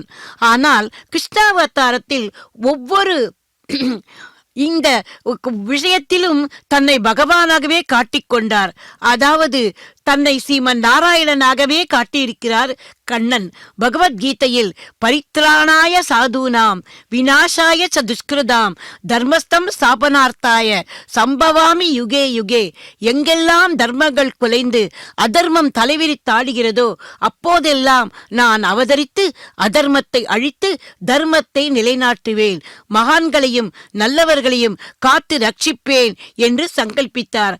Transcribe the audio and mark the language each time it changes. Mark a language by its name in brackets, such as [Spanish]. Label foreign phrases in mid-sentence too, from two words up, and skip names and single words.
[Tamil] ஆனால் கிருஷ்ணாவதாரத்தில் ஒவ்வொரு இந்த விஷயத்திலும் தன்னை பகவானாகவே காட்டிக்கொண்டார். அதாவது தன்னை சீமன் நாராயணனாகவே காட்டியிருக்கிறார் கண்ணன். [Sanskrit] பகவத்கீதையில் परित्राणाय साधूनां विनाशाय च दुष्कृताम् धर्मस्थं स्थापनार्थाय सम्भवामि युगे युगे. [Tamil] எங்கெல்லாம் தர்மங்கள் குலைந்து அதர்மம் தலைவிரித்தாடுகிறதோ அப்போதெல்லாம் நான் அவதரித்து அதர்மத்தை அழித்து தர்மத்தை நிலைநாட்டுவேன், மகான்களையும் நல்லவர்களையும் காத்து ரட்சிப்பேன் என்று சங்கல்பித்தார்.